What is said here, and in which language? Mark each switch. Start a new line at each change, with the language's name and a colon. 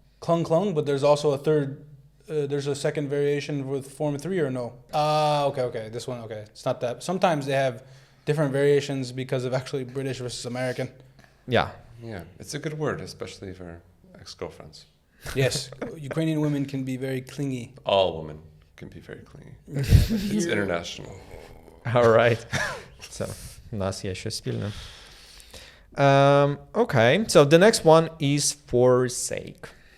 English: clung, but there's also a third, there's a second variation with form 3 or no? Okay, this one, okay. It's not that. Sometimes they have different variations because of actually British versus American. Yeah. Yeah, it's a good word, especially for ex-girlfriends. Yes, Ukrainian women can be very clingy. All women can be very clingy. It's international. All right.
Ukrainian: So, у нас є щось спільне.
English: Okay, so the next one is forsake.